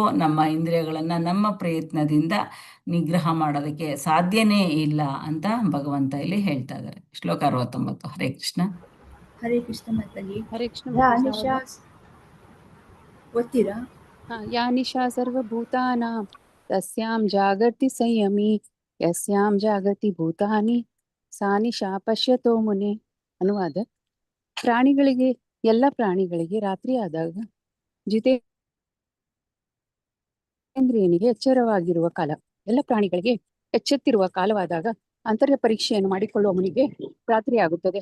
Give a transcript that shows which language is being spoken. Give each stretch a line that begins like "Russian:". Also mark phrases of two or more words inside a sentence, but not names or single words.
Kannada: ನಮ್ಮ ಇಂದ್ರಿಯಗಳನ್ನ ನಮ್ಮ ಪ್ರಯತ್ನದಿಂದ ನಿಗ್ರಹ ಮಾಡೋದಕ್ಕೆ ಸಾಧ್ಯನೇ ಇಲ್ಲ ಅಂತ ಭಗವಂತ ಇಲ್ಲಿ ಹೇಳ್ತಾ ಇದ್ದಾರೆ.
Sanskrit: ಶ್ಲೋಕ 69. ಹರೇ ಕೃಷ್ಣ. ಹರೇ ಕೃಷ್ಣ ಮಾತಾಜಿ. ಹರೇ ಕೃಷ್ಣ.
Kannada: ಗೊತ್ತೀರಾ?
Sanskrit: ಯಾ ನಿಶಾ ಸರ್ವಭೂತಾನಾಂ ತಸ್ಯಾಂ ಜಾಗರ್ತಿ ಸಂಯಮಿ ಯಸ್ಯಾಂ ಜಾಗರ್ತಿ ಭೂತಾನಿ ಸಾ ನಿಶಾ ಪಶ್ಯತೋ ಮುನೆ.
Kannada: ಅನುವಾದ: ಪ್ರಾಣಿಗಳಿಗೆ, ಎಲ್ಲ ಪ್ರಾಣಿಗಳಿಗೆ ರಾತ್ರಿ ಆದಾಗ ಜಿತೇಂದ್ರಿಯನಿಗೆ ಎಚ್ಚರವಾಗಿರುವ ಕಾಲ, ಎಲ್ಲ ಪ್ರಾಣಿಗಳಿಗೆ ಎಚ್ಚೆತ್ತಿರುವ ಕಾಲವಾದಾಗ ಅಂತರ್ಯ ಪರೀಕ್ಷೆಯನ್ನು ಮಾಡಿಕೊಳ್ಳುವವನಿಗೆ ರಾತ್ರಿ ಆಗುತ್ತದೆ.